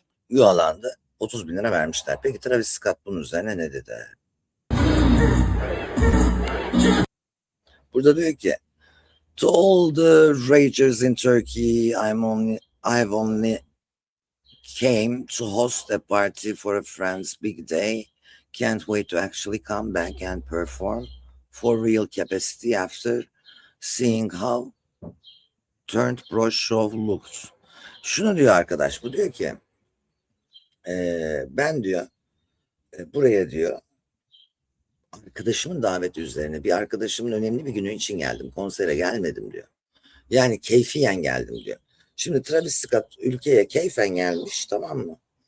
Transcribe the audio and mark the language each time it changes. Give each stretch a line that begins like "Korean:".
Turkish: Yuhalandı. 30 bin lira vermişler. Peki Travis Scott bunun üzerine ne dedi? Burada diyor ki
English: to all the ragers in Turkey, I've only came to host a party for a friend's big day. Can't wait to actually come back and perform for real capacity after seeing how turned pro show looked.
Turkish: Şunu diyor arkadaş, bu diyor ki ben diyor buraya diyor arkadaşımın daveti üzerine bir arkadaşımın önemli bir günü için geldim. Konsere gelmedim diyor. Yani keyfiyen geldim diyor. Şimdi Travis Scott ülkeye keyfen gelmiş, tamam mı?